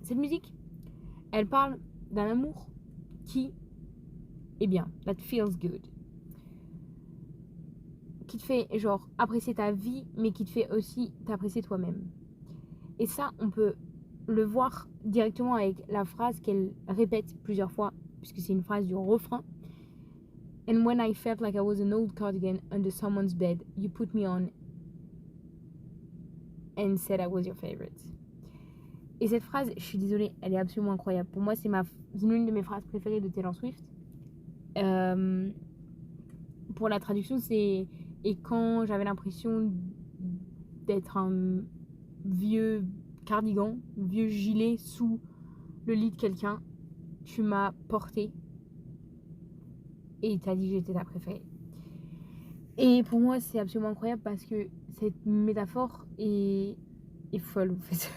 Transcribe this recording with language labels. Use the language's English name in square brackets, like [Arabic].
[French] Cette musique, elle parle d'un amour qui est bien, [English] that feels good. [French] Qui te fait genre apprécier ta vie, mais qui te fait aussi t'apprécier toi-même. Et ça, on peut le voir directement avec la phrase qu'elle répète plusieurs fois, puisque c'est une phrase du refrain. [English] And when I felt like I was an old cardigan under someone's bed, you put me on and said I was your favorite. [French] Et cette phrase, je suis désolée, elle est absolument incroyable. Pour moi, c'est l'une de mes phrases préférées de Taylor Swift. Pour la traduction, c'est « Et quand j'avais l'impression d'être un vieux cardigan, vieux gilet sous le lit de quelqu'un, tu m'as porté et t'as dit que j'étais ta préférée. » Et pour moi, c'est absolument incroyable parce que cette métaphore est folle. En fait.